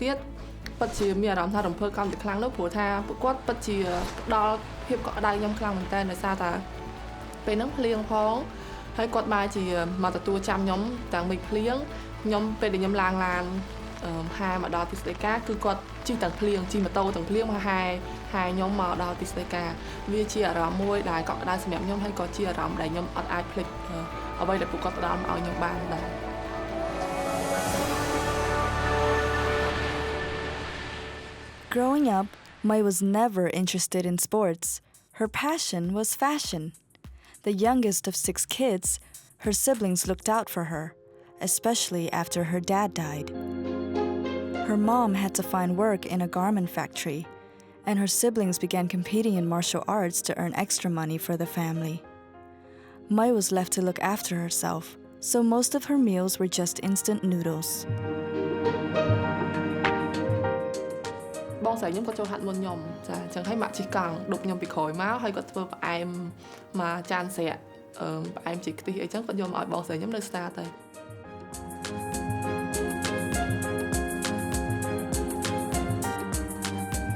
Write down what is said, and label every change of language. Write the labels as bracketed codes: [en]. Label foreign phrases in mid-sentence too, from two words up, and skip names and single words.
[km] ទៀតពិតជាមានអារម្មណ៍ថារំភើបកាន់តែខ្លាំងនោះព្រោះថាពួកគាត់ពិតជាផ្ដល់ភាពកក់ក្ដៅខ្ញុំខ្លាំងមែនទែនដោយសារតែពេលហ្នឹងភ្លៀងផងហើយគាត់មកជាមកទទួលចាំខ្ញុំទាំងមិនភ្លៀងខ្ញុំពេលដែលខ្ញុំឡើងឡានហាមកដល់ទីស្តីការគឺគាត់ជិះទាំងភ្លៀងជិះម៉ូតូទាំងភ្លៀងមកហាខ្ញុំមកដល់ទីស្តីការវាជាអារម្មណ៍មួយដែលកក់ក្ដៅសម្រាប់ខ្ញុំហើយក៏ជាអារម្មណ៍ដែលខ្ញុំអត់អាចភ្លេចអ្វីដែលពួកគាត់ផ្ដល់មកឲ្យខ្ញុំបានដែរ [en] Growing up, Mai was never interested in sports. Her passion was fashion. The youngest of 6 kids, her siblings looked out for her, especially after her dad died. Her mom had to find work in a garment factory, and her siblings began competing in martial arts to earn extra money for the family. Mai was left to look after herself, so most of her meals were just instant noodles. [km] បងស្រីខ្ញុំគាត់ចូលហាត់មុនខ្ញុំចាអញ្ចឹងហើយម៉ាក់ជិះកង់ដប់ខ្ញុំពីក្រោយមកហើយគាត់ធ្វើផ្អែមមកចានស្រាក់ផ្អែមជីខ្ទិះអីចឹងគាត់យកមកឲ្យបងស្រីខ្ញុំនៅស្តាទៅ [en] Cambodia.